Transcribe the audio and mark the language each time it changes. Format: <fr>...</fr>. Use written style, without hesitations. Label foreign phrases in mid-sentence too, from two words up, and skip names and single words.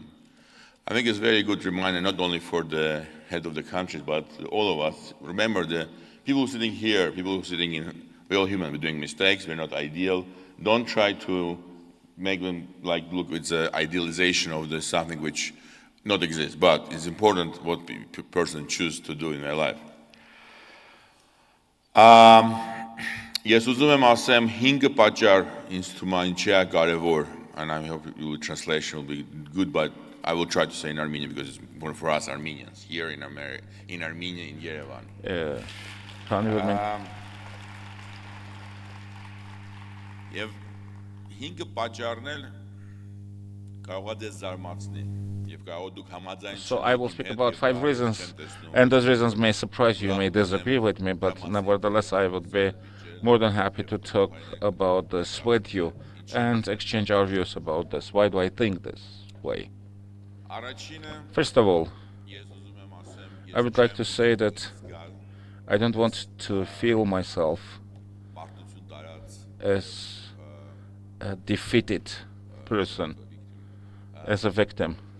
<en>I think it's a very good reminder, not only for the head of the country, but all of us. Remember, the people sitting here, people who are sitting in, we're all human, we're doing mistakes, we're not ideal. Don't try to make them like, look, it's an idealization of the something which not exists, but it's important what person chooses to do in their life.</en> <hy>Ես ուզում եմ ասեմ 5 պատճառ ինձ թվում է ինչի է կարևոր,</hy> <en>and I hope your translation will be good, but I will try to say in Armenian because it's important for us Armenians here in Armenia, in Yerevan.</en> <hy>Եվ 5 պատճառն էլ կարող է դες զարմացնի.</hy> <en>So I will speak about 5 reasons, and those reasons may surprise you, may disagree with me, but nevertheless I would be more than happy to talk about this with you and exchange our views about this. Why do I think this way? First of all, I would like to say that I don't want to feel myself as a defeated person, as a victim.</en>